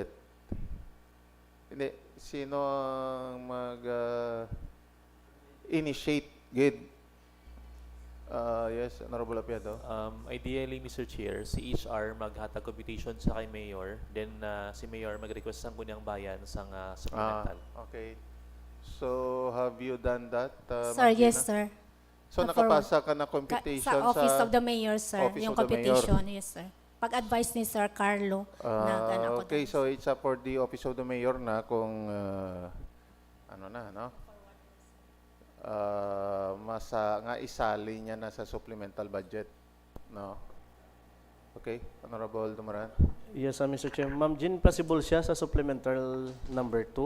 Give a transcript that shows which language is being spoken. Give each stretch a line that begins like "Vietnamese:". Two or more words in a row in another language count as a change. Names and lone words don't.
Hiligaynon: Hindi, sino ang initiate gid?
English: Yes, Honorable Apiado. Ideally, Mr.
Hiligaynon: Chair, si HR maghatag computation sa kay Mayor, then si Mayor mag-request sa Sangguniang Bayan sang
English: supplemental. Okay. So, have you done that, Sir, Ma'am yes, Gina? sir.
Hiligaynon: So, nakapasa ka na computation
English: sa Office of the Mayor, sir. Office Yung of the computation, yes, sir.
Hiligaynon: Pag-advise ni Sir Carlo na
English: okay, so it's up for the Office of the Mayor
Hiligaynon: na kung nga isali niya na sa
English: supplemental budget, no? Okay, Honorable Dumaran. Yes, Mr. Chair.
Hiligaynon: Ma'am Jean, possible siya sa supplemental number 2?